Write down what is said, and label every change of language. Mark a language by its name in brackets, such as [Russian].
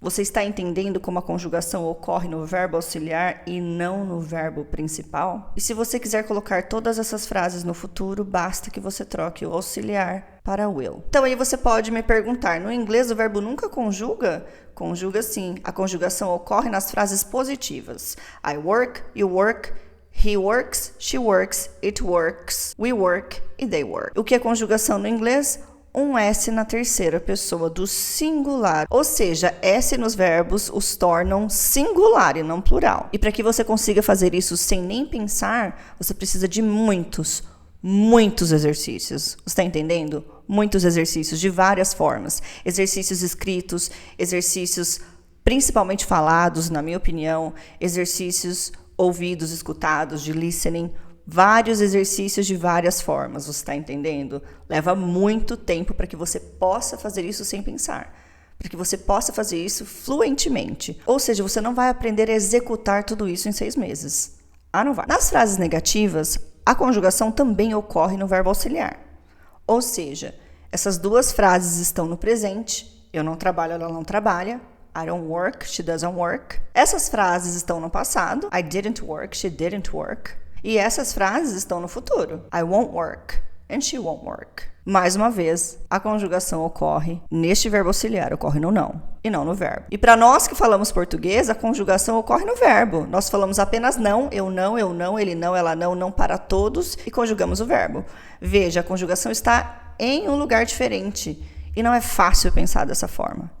[Portuguese] Você está entendendo como a conjugação ocorre no verbo auxiliar e não no verbo principal? E se você quiser colocar todas essas frases no futuro, basta que você troque o auxiliar para will. Então aí você pode me perguntar, no inglês o verbo nunca conjuga? Conjuga sim. A conjugação ocorre nas frases positivas. [English] I work, you work, he works, she works, it works, we work e they work. [Portuguese] O que é conjugação no inglês? Um S na terceira pessoa do singular, ou seja, S nos verbos os tornam singular e não plural. E para que você consiga fazer isso sem nem pensar, você precisa de muitos exercícios. Você está entendendo? Muitos exercícios de várias formas. Exercícios escritos, exercícios principalmente falados, na minha opinião, exercícios ouvidos, escutados, de listening. Vários exercícios de várias formas, você está entendendo? Leva muito tempo para que você possa fazer isso sem pensar, para que você possa fazer isso fluentemente. Ou seja, você não vai aprender a executar tudo isso em 6 meses. Não vai. Nas frases negativas, a conjugação também ocorre no verbo auxiliar. Ou seja, essas duas frases estão no presente, eu não trabalho, ela não trabalha. [English] I don't work, she doesn't work. [Portuguese] Essas frases estão no passado, [English] I didn't work, she didn't work. [Portuguese] E essas frases estão no futuro. [English] I won't work and she won't work. [Portuguese] Mais uma vez, a conjugação ocorre neste verbo auxiliar, ocorre no não e não no verbo. E para nós que falamos português, a conjugação ocorre no verbo. Nós falamos apenas não, eu não, ele não, ela não para todos e conjugamos o verbo. Veja, a conjugação está em um lugar diferente e não é fácil pensar dessa forma.